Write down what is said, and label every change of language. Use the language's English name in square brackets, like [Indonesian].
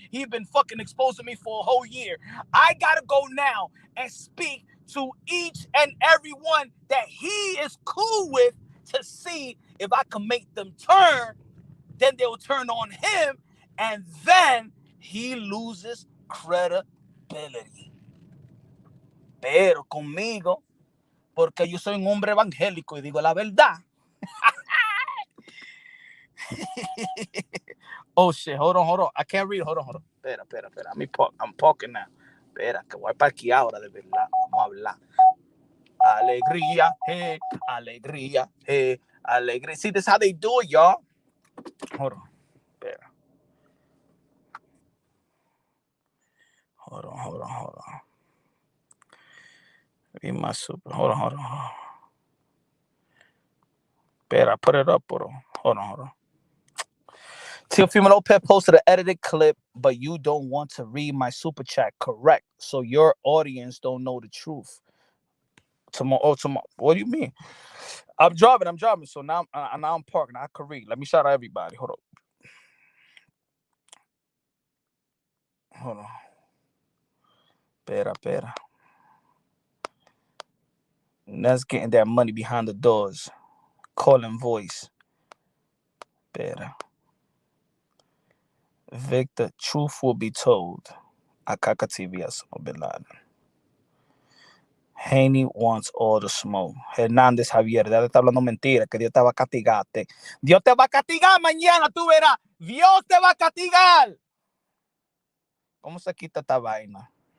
[English] He been fucking exposing me for a whole year. I gotta go now and speak to each and every one that he is cool with to see if I can make them turn. Then they'll turn on him, and then he loses credibility. [Spanish] Pero conmigo, porque yo soy un hombre evangélico y digo la verdad. [English] Oh shit, hold on. I can't read. Hold on. [Spanish] Espera. [English] I'm talking now. [Spanish] Espera, que voy para aquí ahora de verdad. Vamos a hablar. Alegría, hey, alegría, hey, alegría. [English] See, this is how they do it, y'all. Hold on. [Spanish] Espera. [English] Hold on. Read my super. Hold on. [Spanish] Espera, [English] put it up, bro. Hold on. Teofimo Lopez posted an edited clip, but you don't want to read my super chat, correct? So your audience don't know the truth. Tomorrow. What do you mean? I'm driving. So now I'm parking. I can read. Let me shout out everybody. Hold on. [Spanish] Espera. [English] That's getting that money behind the doors. Calling voice. [Spanish] Espera. [English] Victor, truth will be told. Akaka TV Osama Bin Laden. Haney wants all the smoke. [Spanish] Hernández Javier, ya te está hablando mentira, que Dios te va a castigarte. Dios te va a castigar mañana, tú verás. Dios te va a castigar. ¿Cómo se quita esta vaina?